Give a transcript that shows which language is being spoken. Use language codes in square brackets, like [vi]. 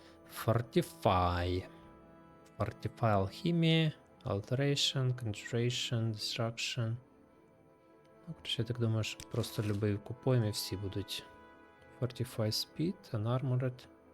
[en] Fortify. Fortify Alchemy, Alteration, Concentration, Destruction. [uk] Ну, короче, я так думаю, що просто любий купуємо і всі будуть. [en] Fortify Speed, Unarmored.